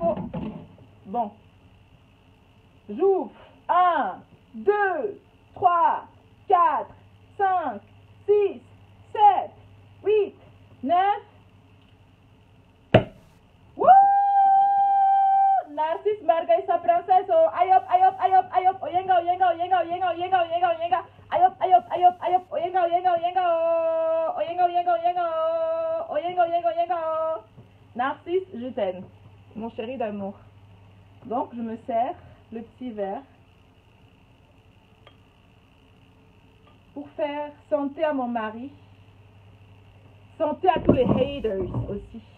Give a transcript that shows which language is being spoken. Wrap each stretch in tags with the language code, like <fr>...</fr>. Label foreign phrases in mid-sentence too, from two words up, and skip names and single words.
<fr>Bon. J'ouvre. 1, 2, 3, 4, 5, 6, 7, 8, 9. Wouh! Narcisse Mbarga et sa princesse. Oh, ayop, ayop, ayop, ayop. Oyenga, oyenga, oyenga, oyenga, oyenga, oyenga, oyenga. Ayop, ayop, ayop, ayop. Oyenga, oyenga, oyenga. Oyenga, oyenga, oyenga. Oyenga, oyenga, oyenga. Narcisse, je t'aime. Mon chéri d'amour. Donc, je me sers le petit verre pour faire santé à mon mari. Santé à tous les haters aussi.</fr>